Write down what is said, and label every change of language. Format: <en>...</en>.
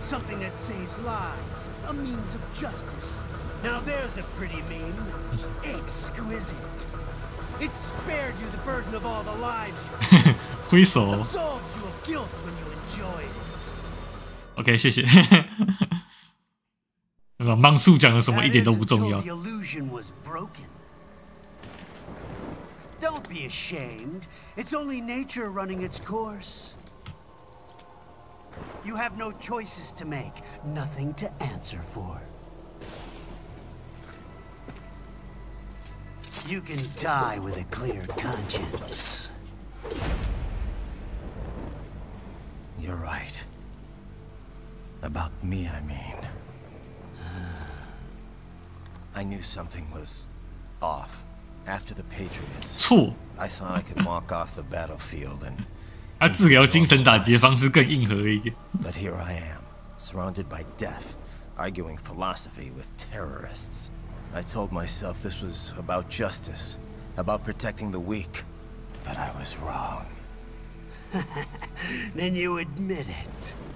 <en>Something that saves lives, a means of justice. Now there's a pretty meme. Exquisite. It spared you the burden of all the lives you</en> <zh>挥手。</zh> <en>absolved you of guilt when you enjoyed it.</en> <zh>OK， 谢谢。那个芒树讲的什么一点都不重要。</zh> <en>Don't be ashamed. It's only nature running its course. You have no choices to make, nothing to answer for. You can die with a clear conscience. You're right. About me, I mean. I knew something was off after the Patriots.</en> <zh>错。</zh> <en>I thought I could walk off the battlefield and.</en> <zh>他治疗精神打击的方式更硬核一点。</zh> <en>But here I am, surrounded by death, arguing philosophy with terrorists. I told myself this was about justice, about protecting the weak, but I was wrong. Then you admit it.</en>